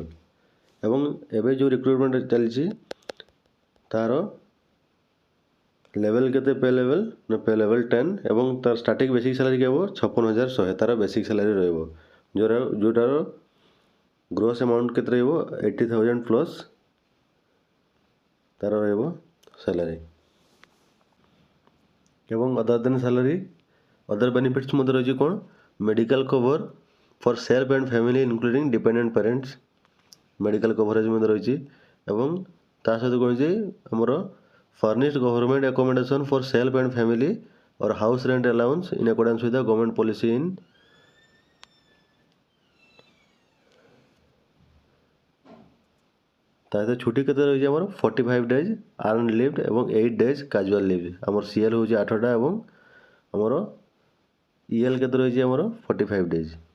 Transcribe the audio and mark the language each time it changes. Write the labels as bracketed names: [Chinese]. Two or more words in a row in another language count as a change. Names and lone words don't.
[Odia] ଏବଂ ଏବେ ଯେଉଁ ରିକ୍ରୁଟମେଣ୍ଟ ଚାଲିଛି ତା'ର ଲେଭେଲ୍ କେତେ [English] pay level [Odia] ନା [English] pay level [Odia] 10 ଏବଂ ତା'ର [English] starting basic salary [Odia] ହେବ 56,100 ତା'ର [English] basic salary [Odia] ରହିବ, ଯେଉଁଟାର [English] gross amount [Odia] କେତେ ରହିବ 80,000 ପ୍ଲସ୍ ତା'ର ରହିବ ସାଲାରୀ। ଏବଂ [English] other than salary other benefits [Odia] ମଧ୍ୟ ରହିଛି କ'ଣ [English] medical cover for self and family including dependent parents, medical coverage [Odia] ମଧ୍ୟ ରହିଛି। ଏବଂ ତା ସହିତ କ'ଣ ହେଇଛି ଆମର [English] furnished government accommodation for self and family or house rent allowance in accordance with the government policy in [Odia] ତା ସହିତ ଛୁଟି କେତେ ରହିଛି ଆମର [English] 45 days earn leave ଏବଂ 8 days casual leave. [Odia] ଆମର ସିଏଲ୍ ହେଉଛି 8ଟା ଏବଂ ଆମର ଇଏଲ୍ କେତେ ରହିଛି ଆମର 45 days।